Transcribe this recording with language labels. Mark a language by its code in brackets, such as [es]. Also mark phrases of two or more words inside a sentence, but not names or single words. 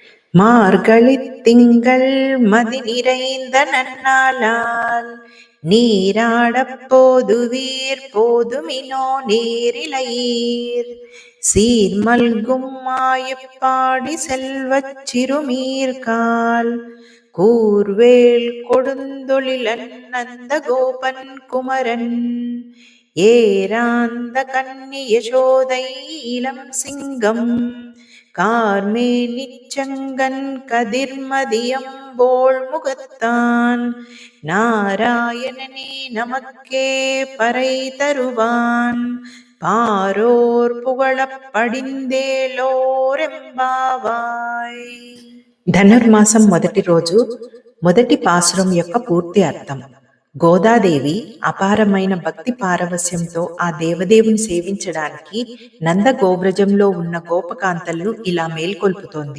[ta] மார்கழித் திங்கள் மதி நிறைந்த நன்னாளால் நீராடப் போதுவீர் போதுமினோ நேரிழையீர் சீர்மல்கும் மாயப்பாடி செல்வச் சிறுமீர்கால் கூர்வேல் கொடுந்தொழிலன் நந்த கோபன் குமரன் ஏராந்த கன்னி யசோதை இளம் சிங்கம் கார்மேனிச்சங்கன் கதிர்மதியம்போள் முகத்தான் நாராயணனே நமக்கே பறை தருவான் பாரோர் புகழப் పడిందేలోరెంబావాయ్. [te] ధనుర్మాసం మొదటి రోజు మొదటి పాసురం యొక్క పూర్తి అర్థం. గోదాదేవి అపారమైన భక్తి పారవస్యంతో ఆ దేవదేవుని సేవించడానికి నంద గోవ్రజంలో ఉన్న గోపకాంతలను ఇలా మేల్కొల్పుతోంది.